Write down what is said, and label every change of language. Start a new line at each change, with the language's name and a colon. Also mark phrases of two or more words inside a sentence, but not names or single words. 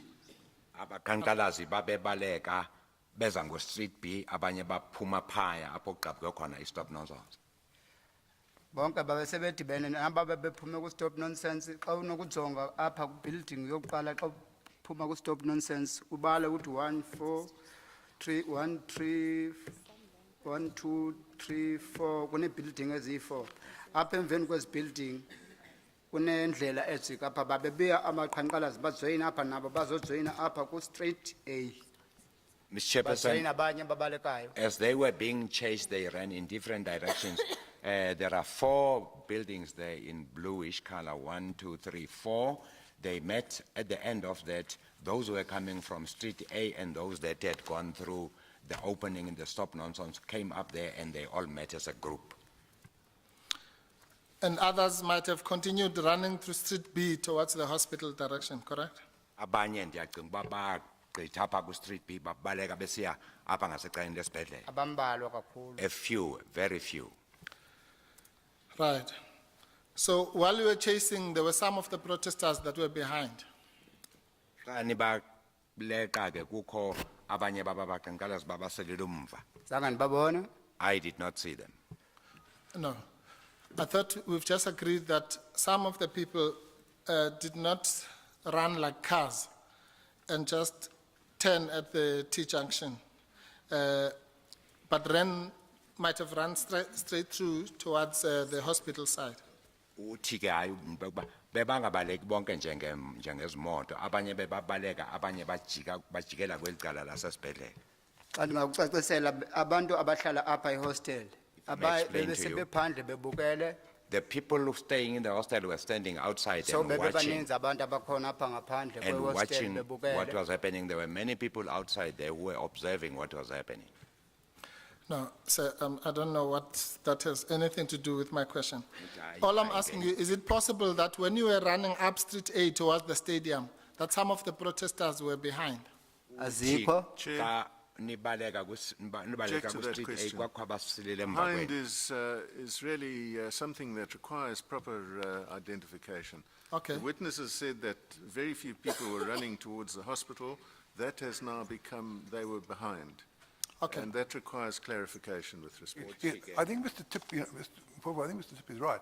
Xhosa: Abaqhankqalazi babebaleka beza ngo street B, abanye baphuma phaya apho kugqabwe khona i-
English: stop nonsense.
Xhosa: bonke babesebedibene naba bebephume ku
English: stop nonsense
Xhosa: xa unokujonga apha ku building yokuqala xa uphuma ku
English: stop nonsense
Xhosa: ubale ukuthi 1 4 3 1 3 1 2 3 4 kune building eziyi4 apha emveni kwezi building kunendlela ejika apha babebuya amaqhankqalazi bajoyina apha nabo bazojoyina apha ku street A.
English: Mr. Chairperson,
Xhosa: Bajoyina abanye ababalekayo.
English: as they were being chased, they ran in different directions. There are 4 buildings there in bluish color, 1, 2, 3, 4. They met at the end of that, those who were coming from street A and those that had gone through the opening in the stop nonsense came up there and they all met as a group. And others might have continued running through Street B towards the hospital direction, correct?
Xhosa: Abanye ndiyacinga uba bagqitha apha ku-Street B babaleka besiya apha ngasecaleni lesibhedlele. abambalwa kakhulu.
English: A few, very few. Right. So while you were chasing, there were some of the protesters that were behind.
Xhosa: Xa nibaleka ke kukho abanye babaqhankqalazi babaselele umva. Zange ndibabone?
English: I did not see them. No. I thought we've just agreed that some of the people did not run like cars and just turn at the T-junction, but might have run straight through towards the hospital side.
Xhosa: Uthi ke hayi ukuba bebangabaleki bonke njengezimoto, abanye bebabaleka, abanye bajikela kweli cala lasesibhedlele. Xa ndingakucacisela abantu abahlala apha ehostel,
English: explain to you.
Xhosa: bebesebephandle bebukele,
English: The people who staying in the hostel were standing outside so and watching
Xhosa: bebebaninzi abantu abakhona apha ngaphandle
English: and
Xhosa: kwehostel
English: watching what
Xhosa: bebukele.
English: was happening. There were many people outside there who were observing what was happening. No, sir, I don't know what that has anything to do with my question. I- All I'm I asking get you, is it possible that when you were running up Street A towards the stadium, that some of the protesters were behind?
Xhosa: Azikho?
English: Chair.
Xhosa: Xa nibaleka
English: Object to that
Xhosa: ku-Street A
English: question.
Xhosa: kwakho abasilele emva
English: Behind
Xhosa: kwenu.
English: is really something that requires proper identification. Okay. The witnesses said that very few people were running towards the hospital. That has now become, they were behind. Okay. And that requires clarification with respect. Yeah, I think Mr. Tip, I think Mr. Tip is right.